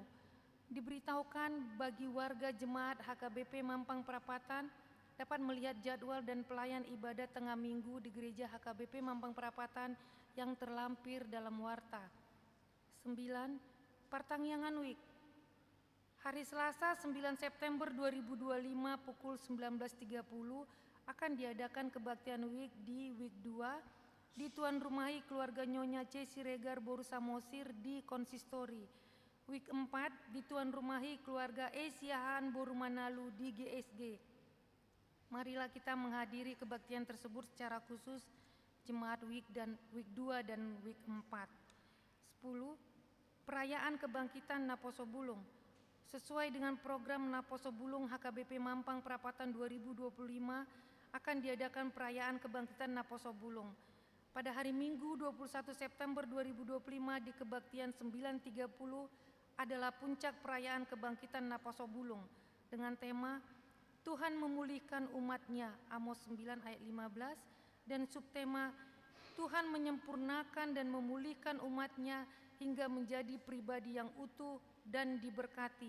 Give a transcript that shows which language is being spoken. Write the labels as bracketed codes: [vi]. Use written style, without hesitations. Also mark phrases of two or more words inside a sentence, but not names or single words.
[id] Diberitahukan bagi warga jemaat HKBP Mampang Prapatan dapat melihat jadwal dan pelayan ibadah tengah minggu di gereja HKBP Mampang Prapatan yang terlampir dalam warta. 9. Pertangyangan Week. Hari Selasa 9 September 2025 pukul 19.30 akan diadakan kebaktian week di week 2 di Tuan Rumahi Keluarga Nyonya C. Siregar Boru Samosir di Konsistori. Week 4 di Tuan Rumahi Keluarga E. Siahaan Boru Manalu di GSG. Marilah kita menghadiri kebaktian tersebut secara khusus jemaat week 2 dan week 4. 10. Perayaan Kebangkitan Naposo Bulung. Sesuai dengan program Naposo Bulung HKBP Mampang Prapatan 2025 akan diadakan perayaan kebangkitan Naposo Bulung. Pada hari Minggu 21 September 2025 di kebaktian 9.30 adalah puncak perayaan kebangkitan Naposo Bulung dengan tema Tuhan memulihkan umatnya, Amos 9 ayat 15, dan subtema Tuhan menyempurnakan dan memulihkan umatnya hingga menjadi pribadi yang utuh dan diberkati.